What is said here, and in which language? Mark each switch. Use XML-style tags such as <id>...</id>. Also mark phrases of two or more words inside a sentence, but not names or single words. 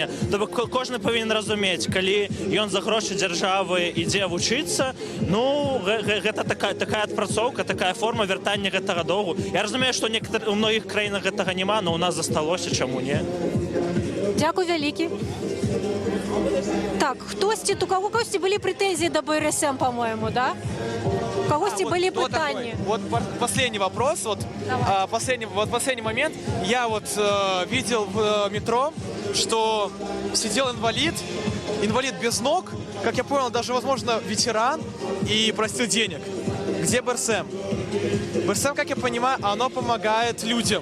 <be>То бок, кожны павінен разумець, калі ён за грошы дзяржавы ідзе вучыцца, гэта такая адпрацоўка, такая форма вяртання гэтага доўгу. Я разумею, што у многіх краінах гэтага няма, но у нас засталося, чаму не? Дзякуй вялікі. Так, у кагосьці былі прэтэнзіі да БРСМ, по-моему, да? У кагосьці былі пытанні.</be> <ru>Вот последний вопрос, последний момент. Я видел в метро, что сидел инвалид без ног, как я понял, даже, возможно, ветеран, и просил денег. Где БРСМ? БРСМ, как я понимаю, оно помогает людям.</ru>